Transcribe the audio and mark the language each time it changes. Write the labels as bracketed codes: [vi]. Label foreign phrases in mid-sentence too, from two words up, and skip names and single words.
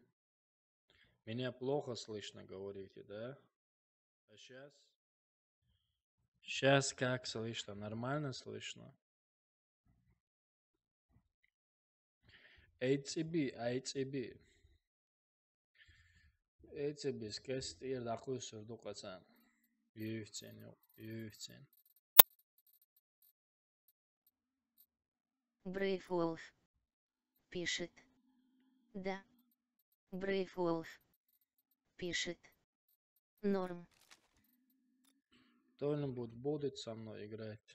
[ru] Меня плохо слышно, говорите, да? А сейчас? Сейчас как слышно? Нормально слышно? ATB. ATB, скест ir dakhusur duqasan. UFC. Брейв Волф. Пишет. Да. Брейв Волф. Пишет. Норм. Кто-нибудь будет со мной играть?